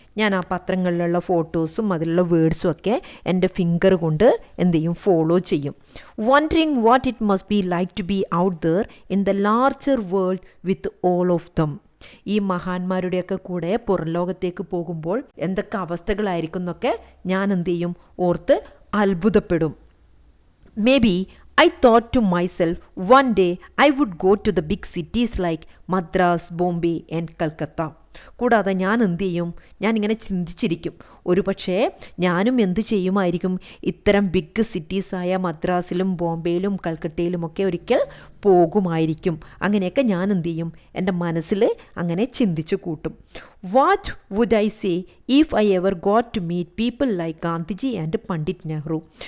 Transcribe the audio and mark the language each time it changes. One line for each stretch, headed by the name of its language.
Malayalam: ഞാൻ ആ പത്രങ്ങളിലുള്ള ഫോട്ടോസും അതിലുള്ള വേർഡ്സും ഒക്കെ എൻ്റെ ഫിംഗർ കൊണ്ട് എന്ത് ചെയ്യും? ഫോളോ ചെയ്യും.
English: Wondering what it must be like to be out there in the larger world with all of them.
Malayalam: ഈ മഹാന്മാരുടെയൊക്കെ കൂടെ പുറം ലോകത്തേക്ക് പോകുമ്പോൾ എന്തൊക്കെ അവസ്ഥകളായിരിക്കും എന്നൊക്കെ ഞാൻ എന്ത് ചെയ്യും? ഓർത്ത് അത്ഭുതപ്പെടും.
English: Maybe I thought to myself, one day I would go to the big cities like Madras, Bombay and Calcutta.
Malayalam: കൂടാതെ ഞാൻ എന്ത് ചെയ്യും? ഞാനിങ്ങനെ ചിന്തിച്ചിരിക്കും, ഒരു പക്ഷേ ഞാനും എന്ത് ചെയ്യുമായിരിക്കും? ഇത്തരം ബിഗ് സിറ്റീസായ മദ്രാസിലും ബോംബെയിലും കൽക്കട്ടയിലുമൊക്കെ ഒരിക്കൽ പോകുമായിരിക്കും. അങ്ങനെയൊക്കെ ഞാൻ എന്ത് ചെയ്യും? എൻ്റെ മനസ്സിൽ അങ്ങനെ ചിന്തിച്ചു കൂട്ടും.
English: What would I say if I ever got to meet people like Gandhiji and Pandit Nehru.